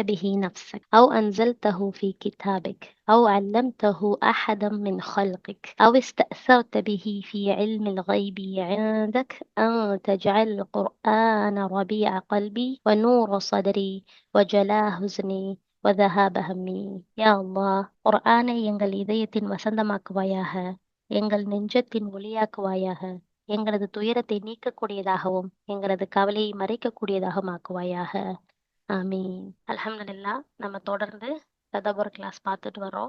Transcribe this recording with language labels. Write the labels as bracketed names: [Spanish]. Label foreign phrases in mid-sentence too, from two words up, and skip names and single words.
[Arabic] به نفسك أو أنزلته في كتابك أو علمته أحدا من خلقك أو استأثرت به في علم الغيب عندك أن تجعل القرآن ربيع قلبي ونور صدري وجلاء حزني وذهاب همي يا الله [Tamil] குர்ஆனை எங்கள் இதயத்தின் வசந்தமாக்குவாயாக எங்கள் நெஞ்சத்தின் ஒளியாக்குவாயாக எங்களது துயரத்தை நீக்கக்கூடியதாகவும் எங்களது கவலையை மறைக்கக்கூடியதாகவும் ஆக்குவாயாக [Arabic] آمين الحمد لله [Tamil] நம்ம தொடர்ந்து ததபுர் கிளாஸ் பார்த்துட்டு வரோம்.